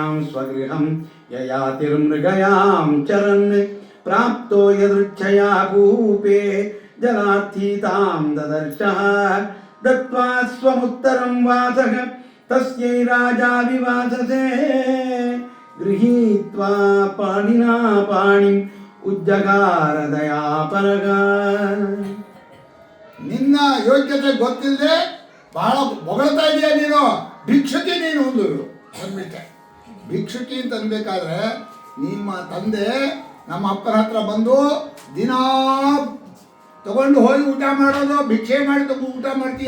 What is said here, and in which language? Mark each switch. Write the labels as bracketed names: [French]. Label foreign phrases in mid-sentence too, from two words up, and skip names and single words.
[Sanskrit] स्वगृहं ययातिर्मृगयां चरन् प्राप्तो यदृच्छया कूपे जलार्थी तां ददर्शः दत्त्वा स्वमुत्तरं वासः तस्यै राजा विवाससे गृहीत्वा पाणिना पाणिम् उज्जगार दयापरग. [Kannada] ನಿನ್ನ ಯೋಗ್ಯತೆ ಗೊತ್ತಿಲ್ಲದೆ ಬಹಳ ಹೊಗಳ್ತಾ ಇದೆಯಾ ನೀನು. ಭಿಕ್ಷುಕಿ ನೀನು ಒಂದು ಬಂದ್ಬಿಟ್ಟೆ. ಭಿಕ್ಷುಕಿ ಅಂತ ಅನ್ಬೇಕಾದ್ರೆ ನಿಮ್ಮ ತಂದೆ ನಮ್ಮ ಅಪ್ಪನ ಹತ್ರ ಬಂದು ದಿನ ತಗೊಂಡು ಹೋಗಿ ಊಟ ಮಾಡೋದು, ಭಿಕ್ಷೆ ಮಾಡಿ ತಗೊಂಡು ಊಟ ಮಾಡ್ತೀಯ.